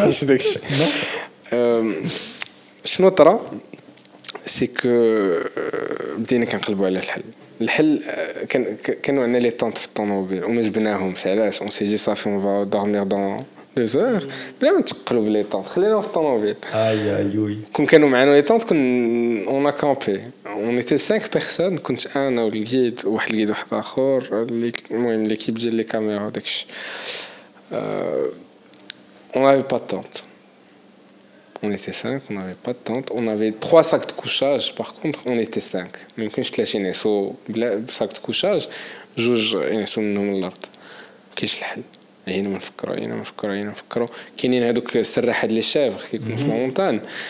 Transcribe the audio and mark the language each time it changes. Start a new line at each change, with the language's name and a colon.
Arabic: ماشي داكشي شنو طرا سي كو بدينا كنقلبوا على الحل كانوا عندنا لي طونط في الطوموبيل وما جبناهمش علاش اون سي جي صافي اون فا دورمير دون 2 heures بلا ما نتقلوا بلي طونط خليناهم في الطوموبيل
French: Aïe aïe oui.
Arabic: كون كانوا معنا لي طونط اون كامبي اون ايتي 5 بيرسون كنت انا والجيد واحد اخر اللي المهم ليكيب ديال لي كاميرا داكشي on n'avait pas de tente.
French: On était 5, on n'avait pas de tente. On avait 3 sacs de couchage, par contre, on était 5. Même quand je te lâchais un sac de couchage, جوج ينعسوا منهم الأرض.
Arabic: كاينش الحل. هنا ما نفكروا كاينين هذوك السراحات لي شافغ كيكونوا في المونطان.